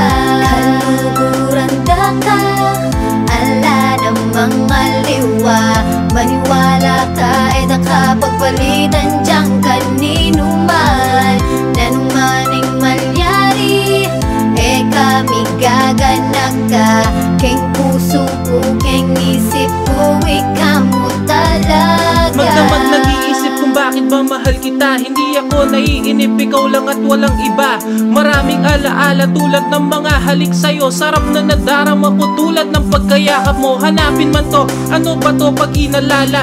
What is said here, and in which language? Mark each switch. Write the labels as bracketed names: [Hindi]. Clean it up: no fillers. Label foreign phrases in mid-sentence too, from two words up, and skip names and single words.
[Pampanga] Kaluguran ka, ala namang aliwa. Maniwala ka ay nakapagpalitan diyang kanino man. Nanong maning malyari, kami gaganag ka. Keng puso ko, keng isip ko, ikaw mo talaga. [Filipino] Magdamag nag-iisip kung bakit ba mahal kita. Hindi ako naiinip, ikaw lang at walang iba. Maraming alaala tulad ng mga halik sa'yo. Sarap na nadarama ko tulad ng pagkayakap mo. Hanapin man to, ano ba to pag inalala?